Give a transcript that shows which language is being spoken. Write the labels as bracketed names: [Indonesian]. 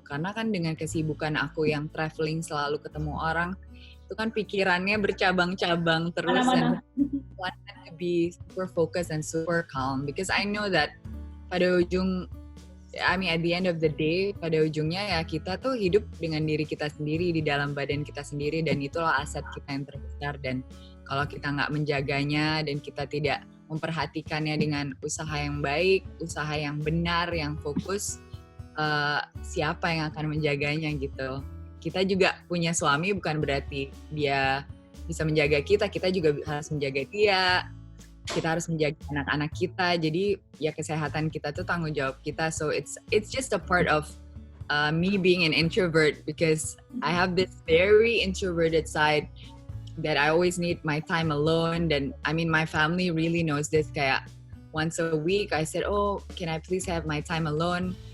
[Indonesian] Karena kan dengan kesibukan aku yang traveling, selalu ketemu orang, itu kan pikirannya bercabang-cabang terus. Mana-mana. [English] And I want to be super focused and super calm, because I know that [Indonesian] pada ujung [English] I mean, at the end of the day, [Indonesian] pada ujungnya ya kita tuh hidup dengan diri kita sendiri, di dalam badan kita sendiri, dan itulah aset kita yang terbesar. Dan kalau kita nggak menjaganya dan kita tidak memperhatikannya dengan usaha yang baik, usaha yang benar, yang fokus, siapa yang akan menjaganya gitu. Kita juga punya suami, bukan berarti dia bisa menjaga kita, kita juga harus menjaga dia. Kita harus menjaga anak-anak kita, jadi ya kesehatan kita tuh tanggung jawab kita. [English] So it's just a part of me being an introvert, because I have this very introverted side that I always need my time alone. Dan I mean, my family really knows this. Kayak once a week I said, oh, can I please have my time alone?